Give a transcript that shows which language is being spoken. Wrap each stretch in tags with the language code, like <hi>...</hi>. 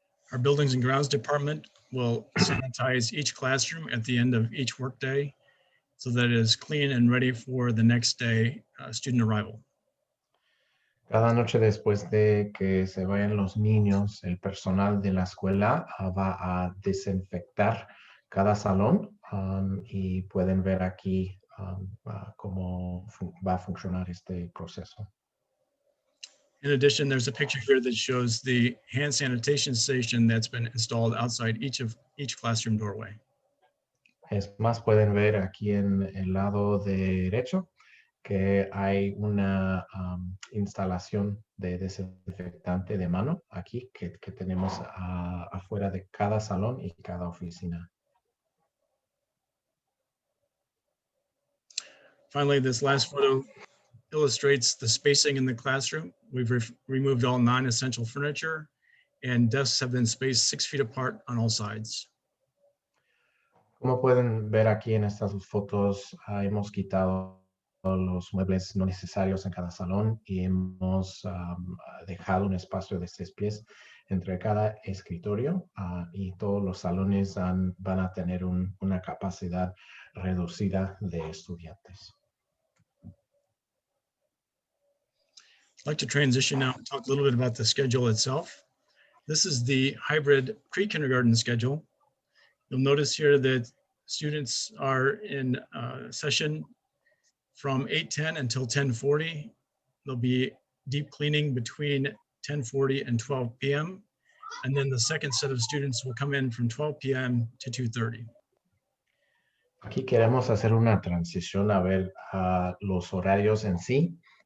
<en>Our Buildings and Grounds Department will sanitize each classroom at the end of each workday so that it is clean and ready for the next day student arrival.</en> <es>Cada noche después de que se vayan los niños, el personal de la escuela va a desinfectar cada salón y pueden ver aquí cómo va a funcionar este proceso.</es> <en>In addition, there's a picture here that shows the hand sanitation station that's been installed outside each classroom doorway.</en> <es>Es más, pueden ver aquí en el lado derecho que hay una instalación de desinfectante de mano aquí que tenemos afuera de cada salón y cada oficina.</es> <en>Finally, this last photo illustrates the spacing in the classroom. We've removed all non-essential furniture and desks have been spaced 6 feet apart on all sides.</en> <es>Como pueden ver aquí en estas dos fotos, hemos quitado los muebles no necesarios en cada salón y hemos dejado un espacio de 6 pies entre cada escritorio y todos los salones van a tener una capacidad reducida de estudiantes.</es> <en>I'd like to transition now and talk a little bit about the schedule itself. This is the hybrid pre-kindergarten schedule. You'll notice here that students are in session from 8:10 until 10:40. There'll be deep cleaning between 10:40 and 12 p.m. And then the second set of students will come in from 12 p.m. to 2:30.</en> <es>Aquí queremos hacer una transición a ver los horarios en sí.</es>